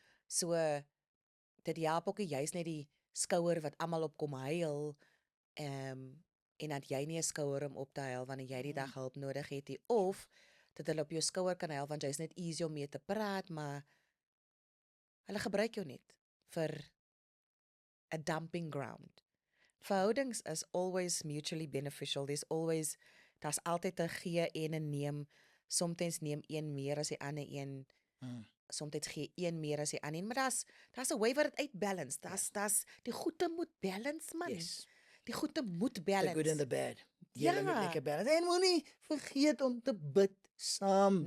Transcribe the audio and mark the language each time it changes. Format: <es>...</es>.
<af>So dit help ook nie juist net die skouer wat almal op kom huil, en dat jy nie 'n skouer om op te huil wanneer jy die dag hulp nodig het nie, of dat hulle op jou skouer kan huil want jy's net easy om mee te praat, maar hulle gebruik jou net vir 'n dumping ground.</af> <en>Verhoudings is always mutually beneficial.</en> <af>Daar's altyd 'n gee en 'n neem. Soms neem een meer as die ander een. Soms gee een meer as die ander een, maar daar's 'n way wat dit uitbalance. Daar's die goeie moet balance, man.</af> <en>Yes.</en> <af>Die goeie moet</af> <en>The</en> <af>balance.</af> <en>good and the bad.</en> <af>Ja. Julle moet lekker balance. En moenie vergeet om te bid saam.</af>